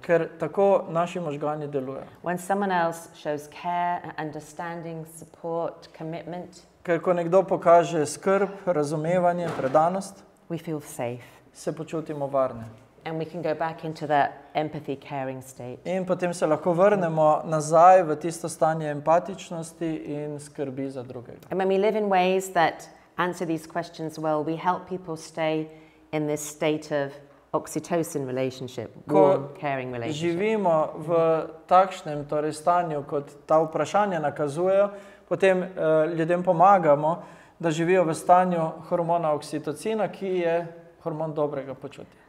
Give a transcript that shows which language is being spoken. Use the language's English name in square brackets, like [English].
[Slovenian] Ker tako naši možgani delujejo. [English] When someone else shows care, understanding, support, commitment, [Slovenian] Ker ko nekdo pokaže skrb, razumevanje, predanost, [English] we feel safe. [Slovenian] se počutimo varne. [English] And we can go back into that empathy, caring state. [Slovenian] In potem se lahko vrnemo nazaj v tisto stanje empatičnosti in skrbi za drugega. [English] And when we live in ways that answer these questions well, we help people stay in this state of oxytocin relationship, warm, caring relationship. [Slovenian] Živimo v takšnem torej stanju, kot ta vprašanja nakazujejo, potem ljudem pomagamo, da živijo v stanju hormona oksitocina, ki je hormon dobrega počutja.